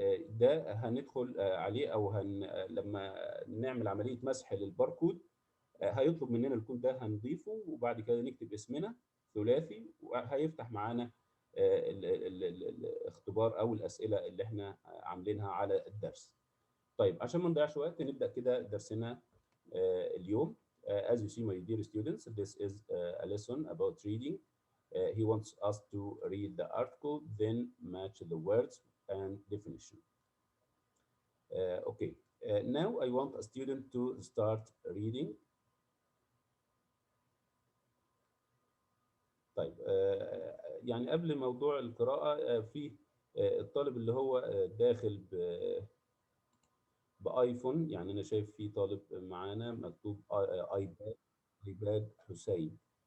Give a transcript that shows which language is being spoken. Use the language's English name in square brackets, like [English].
[Arabic] ده هندخل عليه أو لما نعمل عملية مسح للباركود هيطلب مننا الكود ده هنضيفه، وبعد كده نكتب اسمنا ثلاثي وهيفتح معانا الاختبار أو الأسئلة اللي احنا عاملينها على الدرس. طيب عشان ما نضيعش وقت نبدأ كده درسنا اليوم. [English] As you see my dear students, this is a lesson about reading. He wants us to read the article, then match the words and definition. Okay. Now I want a student to start reading. [Arabic] طيب يعني قبل موضوع القراءة في الطالب اللي هو داخل بآيفون. يعني أنا شايف في طالب معانا مكتوب ايباد حسين.